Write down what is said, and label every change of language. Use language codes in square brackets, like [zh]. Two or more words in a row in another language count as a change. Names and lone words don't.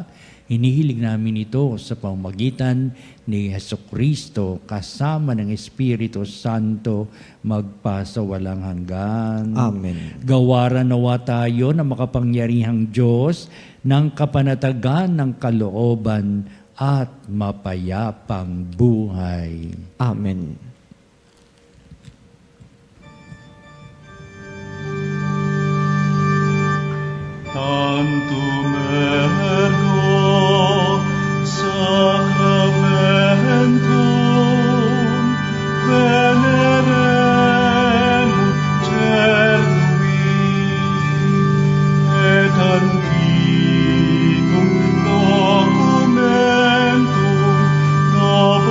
[tl] Hinihiling namin ito sa pamamagitan ni Hesukristo kasama ng Espiritu Santo magpasawalang hanggan. Amen. Gawaran nawa tayo na makapangyarihang Diyos ng kapanatagan ng kalooban at mapayapang buhay. Amen. [la] Tantum ergo sacramentum venerem cernui et antiquum documentum